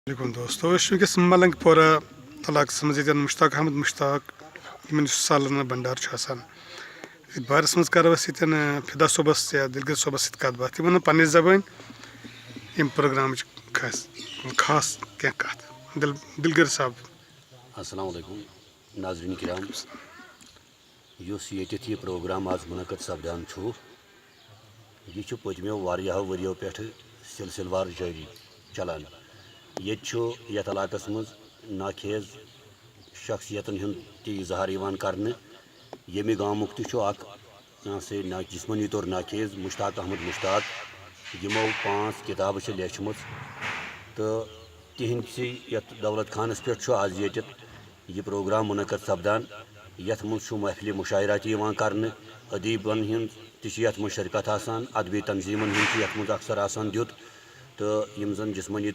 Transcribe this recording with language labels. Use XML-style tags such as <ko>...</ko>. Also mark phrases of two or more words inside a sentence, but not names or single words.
<ks>علیکم دوستو ونکس ملنگ پورہ علاقہ مز مشتاق احمد مشتاق سالانہ بنڈار بارس مز کرو فدا صوبس یا دلگر صوبس ست کت بات یہ پنہ زبان یم پروگرام خاص کی کت دلگر صاحب. السلام علیکم ناظرین کرام اس یہ پروگرام آج منعقد سپدان یہ پتمو واریاہو وریو پہ سلسلہ وار جاری چلان یت علاقہ مز ناخیز شخصیتن ہند اظہار کرنے یمہ گامک جسمانی طور ناخیز مشتاق احمد مشتاق یمو 5 کتابیں لیچم تو تہندسی یت دولت خانس پہ آج یہ پروگرام منعقد سپدان یت مز محفل مشاعرہ کرنے ادیبن ہند تت مز شرکت آسان ادبی تنظیمن ہند یت مز اکثر آسان دیت تو یم زن جسمانی</ks>